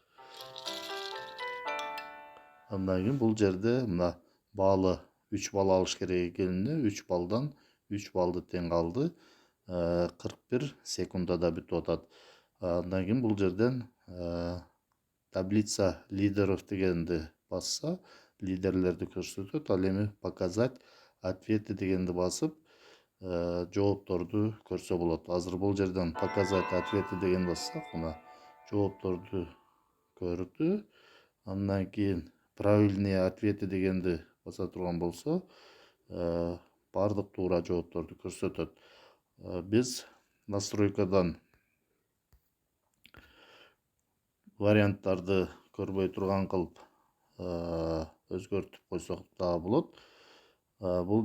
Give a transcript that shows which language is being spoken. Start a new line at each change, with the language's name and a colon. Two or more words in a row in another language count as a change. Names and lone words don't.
Kyrgyz: Андан кийин бул жерде мына баалы 3 балл алыш керек экенине 3 балдан 3 балды тең калды. 41 секундада бүтүп атат. Андан кийин бул жерден
Russian: таблица лидеров
Kyrgyz: дегенди басса, лидерлерди көрсөтөт. Ал эми
Russian: показать ответы
Kyrgyz: дегенди басып, жоопторду көрсө болот. Азыр бул жерден
Russian: показать ответы
Kyrgyz: деген бассак, мына жоопторду көрдү. Андан кийин
Russian: правильные ответы
Kyrgyz: дегенди баса турган болсо, бардык туура жоопторду көрсөтөт. Биз настройкадан варианттарды көрбөй турган кылып өзгөртүп койсок да болот.